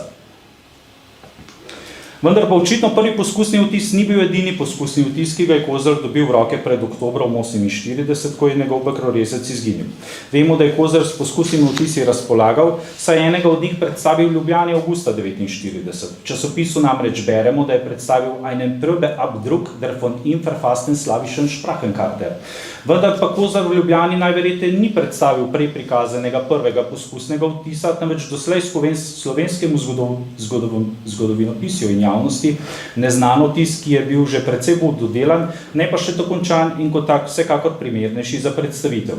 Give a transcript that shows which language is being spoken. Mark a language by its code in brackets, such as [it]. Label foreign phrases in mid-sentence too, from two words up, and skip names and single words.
[sl] Vendar pa očitno prvi poskusni vtis ni bil edini poskusni vtis, ki ga je Kozler dobil v roke pred oktobrom 1948, ko je njegov Bakrorezec izginil. Vemo, da je Kozler s poskusnimi vtisi razpolagal, saj enega od njih predstavil v Ljubljani avgusta 1949. V časopisu namreč beremo, da je predstavil [de] einen Probeabdruck der von ihm verfassten slawischen Sprachenkarte. [sl] Vendar pa Kozler v Ljubljani najverjetneje ni predstavil prej prikazanega prvega poskusnega vtisa, temveč doslej slovenskemu zgodovinopisju in javnosti neznan vtis, ki je bil že precej bolj dodelan, ne pa še dokončan in kot tak vsekakor primernejši za predstavitev.